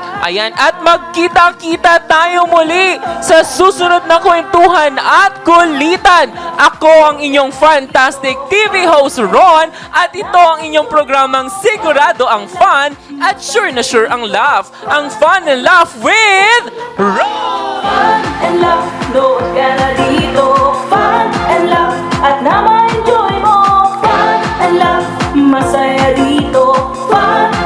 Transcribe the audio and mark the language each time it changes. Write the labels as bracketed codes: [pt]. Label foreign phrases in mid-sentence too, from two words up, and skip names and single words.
[tl] Ayan, at magkita-kita tayo muli sa susunod na kwentuhan at kulitan. Ako ang inyong [en] fantastic TV host [tl] Ron at ito ang inyong programang sigurado ang fun at sure na sure ang laugh. Ang Fun and Laugh with Ron! Fun and laugh, load ka na dito. Fun and laugh, at na ma-enjoy mo. Fun and laugh, masaya dito. Fun